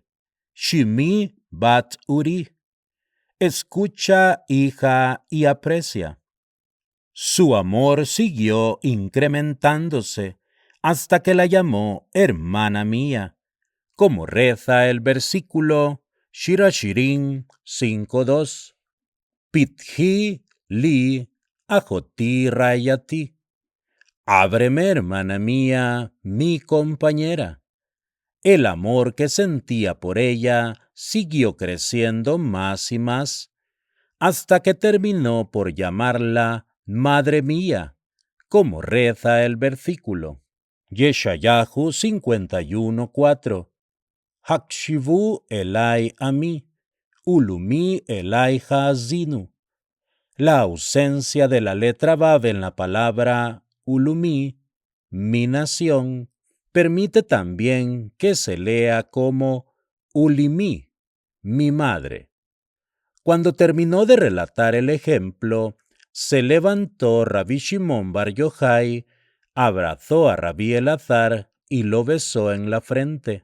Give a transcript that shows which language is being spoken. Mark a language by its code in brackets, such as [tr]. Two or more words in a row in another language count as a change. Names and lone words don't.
[he] שמעי בת וראי. [es] Escucha, hija, y aprecia. Su amor siguió incrementándose hasta que la llamó hermana mía, como reza el versículo Shir HaShirim 5:2. [he] פתחי לי אחותי רעיתי. [es] Ábreme, hermana mía, mi compañera. El amor que sentía por ella siguió creciendo más y más, hasta que terminó por llamarla madre mía, como reza el versículo Yeshayahu 51:4. [he] הקשיבו אלי עמי ולאומי אלי האזינו. [es] La ausencia de la letra Vav en la palabra ulumi, mi nación, permite también que se lea como ulimi, mi madre. Cuando terminó de relatar el ejemplo, se levantó Rabí Shimon Bar Yochai, abrazó a Rabí Elazar y lo besó en la frente.